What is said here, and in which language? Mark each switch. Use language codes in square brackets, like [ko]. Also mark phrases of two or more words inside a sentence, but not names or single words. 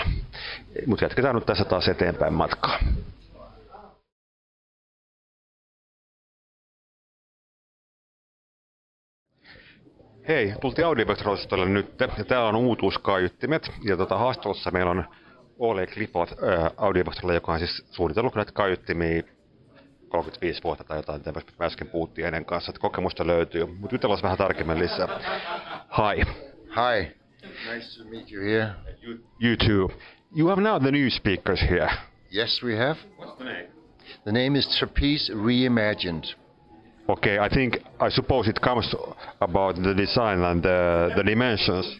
[fi] Mutta jatketaan nyt tässä taas eteenpäin matkaa. Hei, tultiin Audiovectorille nyt ja täällä on uutuuskaiuttimet. Ja haastattelussa meillä on Ole Clifford Audiovectorilla, joka on siis suunnitellut näitä kaiuttimia 35 vuotta tai jotain, mitä me äsken puhuttiin ennen kanssa, että kokemusta löytyy. Mutta jutellaan vähän tarkemmin lisää. [en] Hi. Hi. Nice to meet you here. You too. You have now the new speakers here. Yes, we have. What's the name? The name is Trapeze Reimagined. Okay, I suppose it comes about the design and the dimensions.